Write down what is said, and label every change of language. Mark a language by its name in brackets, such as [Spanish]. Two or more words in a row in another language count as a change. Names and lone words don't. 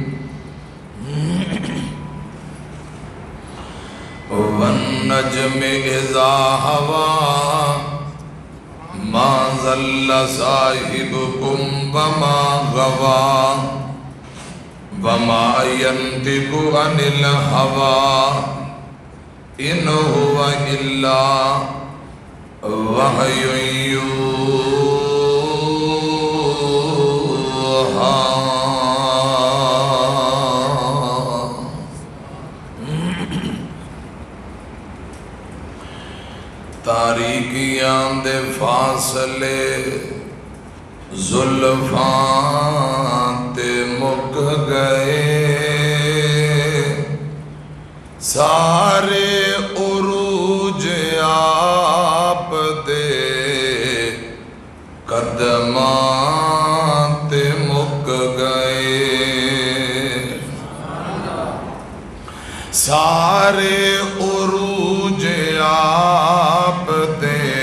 [Arabic] والنجم إذا هوى ما ضل صاحبكم وما غوى وما ينطق عن الهوى إن هو إلا وحي يوحى [Punjabi] تاریکیاں دے فاصلے زلفاں تے مک گئے سارے عروج آپ دے قدماں تے مک گئے سارے عروج آپ دے